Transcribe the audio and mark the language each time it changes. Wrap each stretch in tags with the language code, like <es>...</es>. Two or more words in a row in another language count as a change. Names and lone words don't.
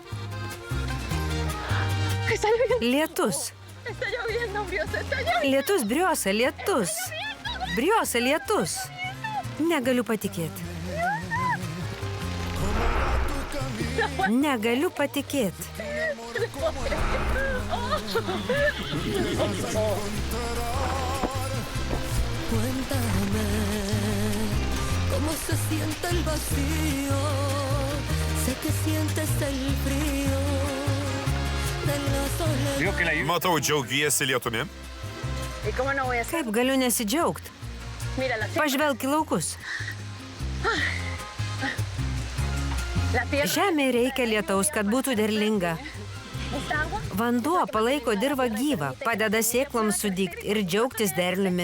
<lt>Lietus. Lietus, Briosa, lietus. Briosa, lietus. Negaliu patikėti. Negaliu patikėti.</lt> <es>Cuéntame cómo se siente el vacío. Sé que sientes el frío de la soledad.</es> <lt>Matau, džiaugiesi lietumi. Kaip galiu nesidžiaugti? Pažvelk į laukus. Žemė reikia lietaus, kad būtų derlinga. Vanduo palaiko dirvą gyvą, padeda sėkloms sudygti ir džiaugtis derliumi.</lt>